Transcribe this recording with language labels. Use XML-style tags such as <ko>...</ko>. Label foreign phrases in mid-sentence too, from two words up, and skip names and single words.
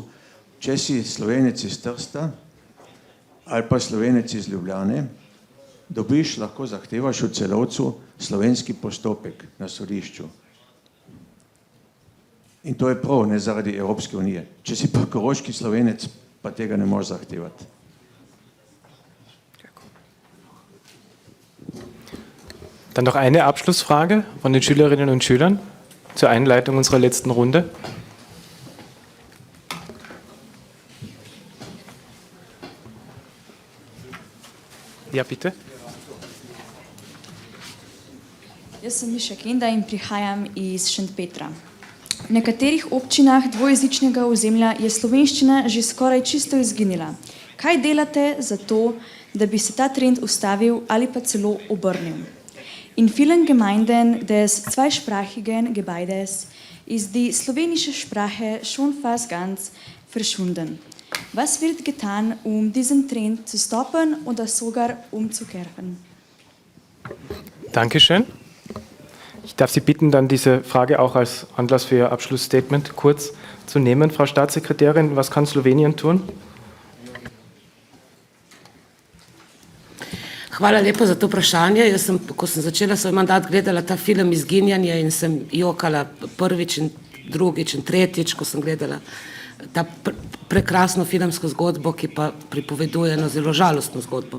<sl>Če si Slovenec iz Trsta ali pa Slovenec iz Ljubljane, dobiš, lahko zahtevaš v Celovcu slovenski postopek na sodišču. In to je prav, ne zaradi Evropske unije. Če si pa koroški Slovenec, pa tega ne moreš zahtevati.</sl> <de>Dann noch eine Abschlussfrage von den Schülerinnen und Schülern zur Einleitung unserer letzten Runde. Ja, bitte.</de> <sl>Jaz sem Miša Kenda in prihajam iz Šentpetra. V nekaterih občinah dvojezičnega ozemlja je slovenščina že skoraj čisto izginila. Kaj delate za to, da bi se ta trend ustavil ali pa celo obrnil?</sl> <de>In vielen Gemeinden des zweisprachigen Gebietes ist die slowenische Sprache schon fast ganz verschwunden. Was wird getan, diesen Trend zu stoppen oder sogar umzukehren? Dankeschön. Ich darf Sie bitten, dann diese Frage auch als Anlass für Ihr Abschlussstatement kurz zu nehmen. Frau Staatssekretärin, was kann Slowenien tun?</de> <sl>Hvala lepa za to vprašanje. Jaz sem, ko sem začela svoj mandat, gledala ta film Izginjanje in sem jokala prvič in drugič in tretjič, ko sem gledala ta prekrasno filmsko zgodbo, ki pa pripoveduje eno zelo žalostno zgodbo.</sl>